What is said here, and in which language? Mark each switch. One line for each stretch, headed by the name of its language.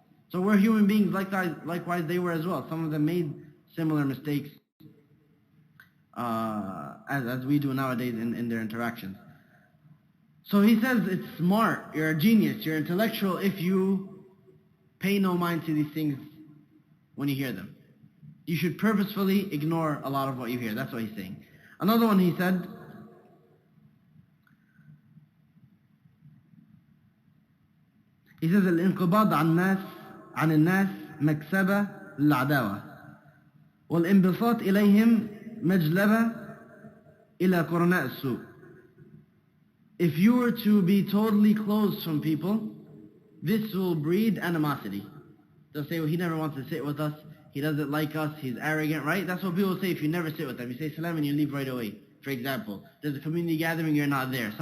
English: So we're human beings, likewise they were as well. Some of them made similar mistakes as we do nowadays in their interactions. So he says it's smart, you're a genius, you're intellectual if you pay no mind to these things when you hear them. You should purposefully ignore a lot of what you hear. That's what he's saying.
Arabic: Another one he said, الانقباض عن الناس مكسبة للعداوة والانبساط إليهم مجلبة إلى قرناء السوء.
English: If you were to be totally closed from people, this will breed animosity. They'll say, well, he never wants to sit with us, he doesn't like us, he's arrogant, right? That's what people say if you never sit with them. You say salam and you leave right away. For example, there's a community gathering, you're not there.